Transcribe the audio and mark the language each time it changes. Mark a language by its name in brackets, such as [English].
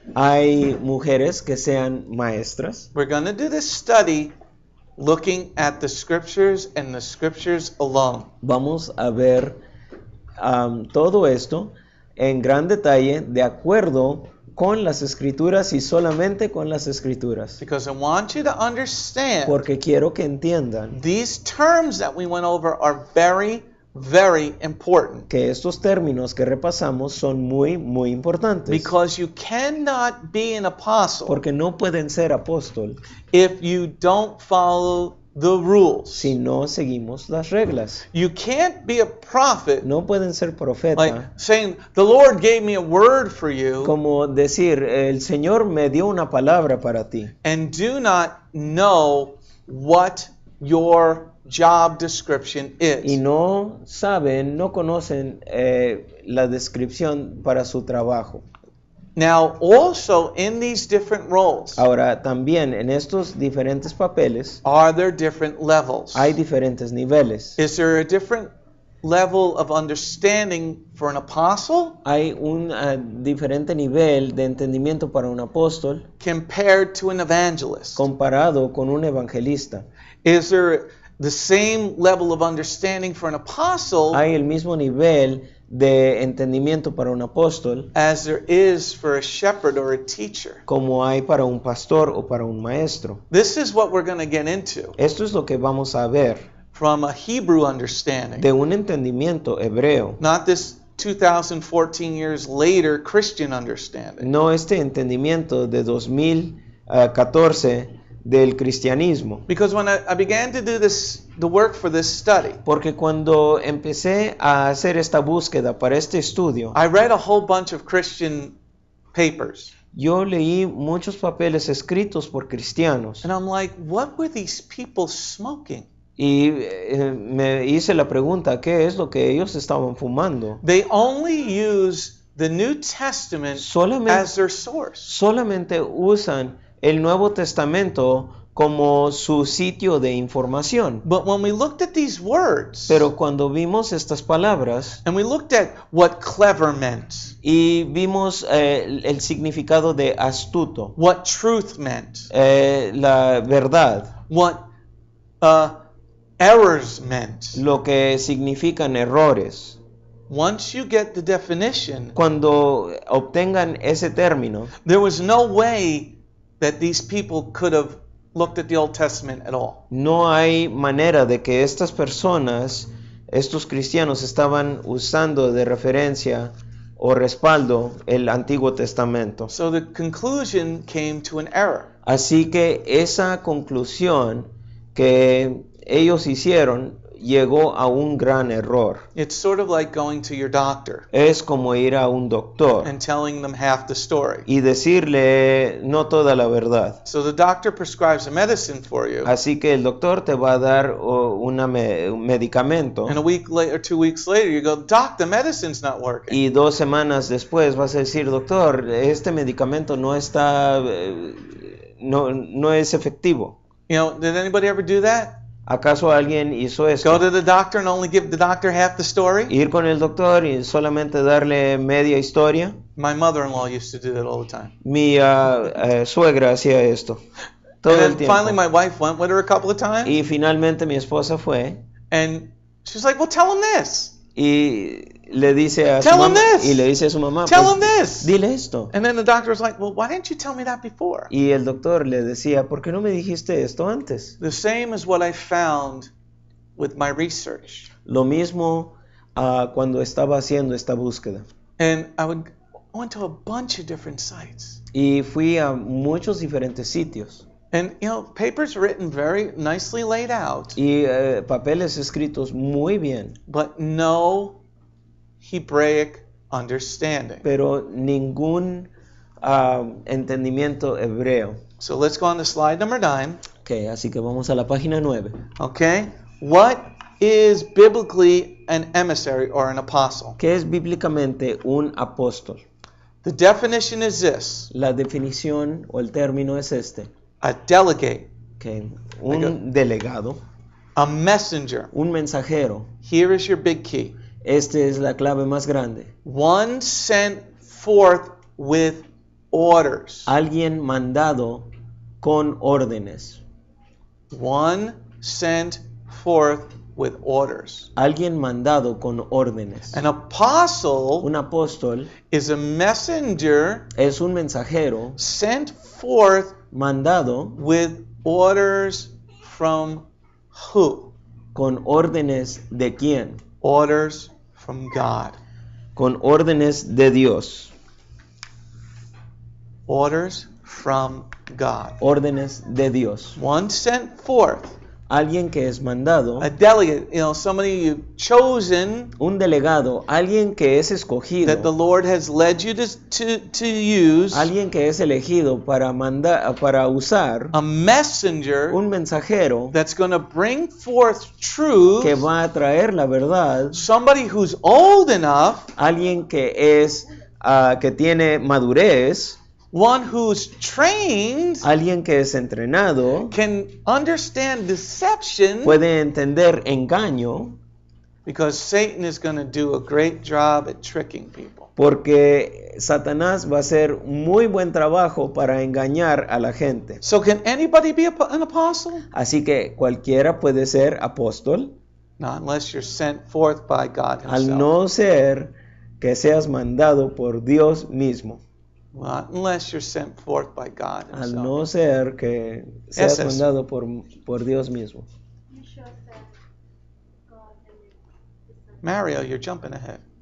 [Spanish] Hay mujeres que sean maestras. [English] We're going to do this study looking at the scriptures and the scriptures alone. [Spanish] Vamos a ver todo esto en gran detalle de acuerdo con las Escrituras y solamente con las Escrituras. [English] Because I want you to understand [Spanish] Porque quiero que entiendan [English] these terms that we went over are very, very important. [Spanish] que estos términos que repasamos son muy, muy importantes. [English] Because you cannot be an apostle [Spanish] Porque no pueden ser apóstol [English] if you don't follow the rules. [Spanish] si no seguimos las reglas. [English] You can't be a prophet [Spanish] No pueden ser profeta. [English] like saying, the Lord gave me a word for you, [Spanish] Como decir, el Señor me dio una palabra para ti. [English] and do not know what your job description [Spanish] Y [English] is. [Spanish] no saben, no conocen la descripción para su trabajo. [English] Now, also in these different roles, [Spanish] Ahora, también en estos diferentes papeles [English] are there different levels? [Spanish] hay diferentes niveles. [English] Is there a different level of understanding for an apostle [Spanish] Hay un diferente nivel de entendimiento para un apóstol [English] compared to an evangelist? [Spanish] comparado con un evangelista. [English] Is there the same level of understanding for an apostle [Spanish] Hay el mismo nivel de entendimiento para un apóstol [English] as there is for a shepherd or a teacher? [Spanish] como hay para un pastor o para un maestro. [English] This is what we're going to get into [Spanish] Esto es lo que vamos a ver [English] from a Hebrew understanding, [Spanish] de un entendimiento hebreo. [English] not this 2014 years later Christian understanding. [Spanish] No este entendimiento de 2014 del cristianismo. [English] Because when I began to do the work for this study, [Spanish] Porque cuando empecé a hacer esta búsqueda para este estudio, [English] I read a whole bunch of Christian papers. [Spanish] yo leí muchos papeles escritos por cristianos [English] And I'm like, what were these people smoking? [Spanish] y me hice la pregunta, ¿qué es lo que ellos estaban fumando? [English] They only use the New Testament [Spanish] Solamente, [English] as their source. [Spanish] solamente usan el Nuevo Testamento como su sitio de información. [English] But when we looked at these words, [Spanish] Pero cuando vimos estas palabras [English] and we looked at what clever meant, [Spanish] y vimos el significado de astuto, [English] what truth meant, [Spanish] la verdad, [English] what errors meant, [Spanish] lo que significan errores, [English] once you get the definition, [Spanish] cuando obtengan ese término, [English] there was no way that these people could have looked at the Old Testament at all. [Spanish] no hay manera de que estas personas, estos cristianos, estaban usando de referencia o respaldo el Antiguo Testamento. [English] So the conclusion came to an error. [Spanish] Así que esa conclusión que ellos hicieron llegó a un gran error. [English] It's sort of like going to your doctor [Spanish] Es como ir a un doctor [English] and telling them half the story. [Spanish] y decirle no toda la verdad. [English] So the doctor prescribes a medicine for you, [Spanish] Así que el doctor te va a dar un medicamento [English] and a week later, 2 weeks later, you go, Doc, the medicine's not working. [Spanish] y 2 semanas después vas a decir, doctor, este medicamento no está, no es efectivo. [English] You know, did anybody ever do that? [Spanish] ¿Acaso alguien hizo [English] Go [Spanish] esto? [English] to the doctor and only give the doctor half the story? [Spanish] Ir con el doctor y solamente darle media historia. [English] My mother-in-law used to do that all the time. [Spanish] Mi suegra hacía esto todo [English] And [Spanish] el [English] then [Spanish] tiempo. [English] finally my wife went with her a couple of times, [Spanish] Y finalmente mi esposa fue [English] and she's like, well, tell him this. [Spanish] y le dice a su [English] Tell him [Spanish] mamá, [English] this. [Spanish] y le dice a su mamá, [English] Tell [Spanish] pues, [English] him this. [Spanish] dile esto. [English] And then the doctor was like, well, why didn't you tell me that before? [Spanish] Y el doctor le decía, ¿por qué no me dijiste esto antes? [English] The same is what I found with my research. [Spanish] Lo mismo cuando estaba haciendo esta búsqueda. [English] And I went to a bunch of different sites. [Spanish] Y fui a muchos diferentes sitios. [English] And, you know, papers written very nicely laid out, [Spanish] Y papeles escritos muy bien, [English] but no Hebraic understanding. [Spanish] pero ningún entendimiento hebreo. [English] So let's go on to slide number 9. [Spanish] Okay, así que vamos a la página 9. [English] Okay? What is biblically an emissary or an apostle? [Spanish] ¿Qué es bíblicamente un apóstol? [English] The definition is this: [Spanish] La definición o el término es este. [English] a delegate, [Spanish] Okay. Un delegado, [English] a messenger. [Spanish] un mensajero. [English] Here is your big key. [Spanish] Esta es la clave más grande. [English] One sent forth with orders. [Spanish] Alguien mandado con órdenes. [English] One sent forth with orders. [Spanish] Alguien mandado con órdenes. [English] An apostle [Spanish] Un apóstol [English] is a messenger [Spanish] es un mensajero [English] sent forth [Spanish] mandado [English] with orders from who? [Spanish] con órdenes de quién? [English] Orders from God. [Spanish] Con órdenes de Dios. [English] Orders from God. [Spanish] Órdenes de Dios. [English] One sent forth. [Spanish] Alguien que es mandado, [English] A delegate, somebody you've chosen [Spanish] un delegado, alguien que es [English] that the [Spanish] escogido, [English] Lord has led you to use. [Spanish] alguien que es elegido para usar, [English] A messenger [Spanish] un mensajero [English] that's going to bring forth truth. [Spanish] que va a traer la verdad, [English] Somebody who's old enough, [Spanish] alguien que es que tiene madurez, [English] one who's trained, [Spanish] alguien que es entrenado, [English] can understand deception, [Spanish] puede entender engaño, [English] because Satan is going to do a great job at tricking people. [Spanish] porque Satanás va a hacer muy buen trabajo para engañar a la gente. [English] So can anybody be an apostle? [Spanish] Así que cualquiera puede ser apóstol, [English] Not unless you're sent forth by God [Spanish] al [English] himself. [Spanish] no ser que seas mandado por Dios mismo. [English] Not unless you're sent forth by God [Spanish] Al [English] himself. [Spanish] no ser que seas Ese es. mandado por Dios mismo. [English] You should have said God and it's Mario, you're jumping ahead.